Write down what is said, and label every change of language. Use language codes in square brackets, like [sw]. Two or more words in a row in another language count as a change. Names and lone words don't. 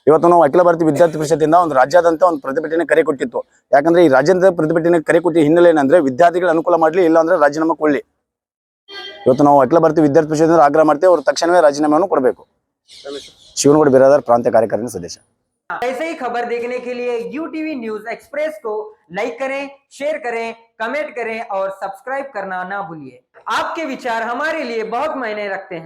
[kn] ಇವತ್ತು ನಾವು ಅಖಿಲ ಭಾರತೀಯ ವಿದ್ಯಾರ್ಥಿ ಪರಿಷತ್ತಿಂದ ಒಂದು ರಾಜ್ಯಾದ್ಯಂತ ಒಂದು ಪ್ರತಿಭಟನೆ ಕರೆ ಕೊಟ್ಟಿತ್ತು. ಯಾಕಂದ್ರೆ ಈ ರಾಜ್ಯದ ಪ್ರತಿಭಟನೆ ಕರೆ ಕೊಟ್ಟಿದ್ದ ಹಿನ್ನೆಲೆ ಏನಂದ್ರೆ ವಿದ್ಯಾರ್ಥಿಗಳ ಅನುಕೂಲ ಮಾಡಲಿ, ಇಲ್ಲ ಅಂದ್ರೆ ರಾಜೀನಾಮೆ ಕೊಡ್ಲಿ. ಇವತ್ತು ನಾವು ಅಖಿಲ ಭಾರತೀಯ ವಿದ್ಯಾರ್ಥಿ ಪರಿಷತ್ತಿಂದ ಆಗ್ರಹ ಮಾಡ್ತೇವೆ, ಅವರು ತಕ್ಷಣವೇ ರಾಜೀನಾಮೆಯನ್ನು ಕೊಡಬೇಕು. ಶಿವನಗೌಡ ಬಿರಾದಾರ್, ಪ್ರಾಂತ್ಯ ಕಾರ್ಯಕಾರಿಣಿ ಸದಸ್ಯ. [hi] ऐसे ही खबर देखने के लिए UTV न्यूज एक्सप्रेस को लाइक करें, शेयर करें, कमेंट करें और सब्सक्राइब करना ना भूलिए। आपके विचार हमारे लिए बहुत मायने रखते हैं।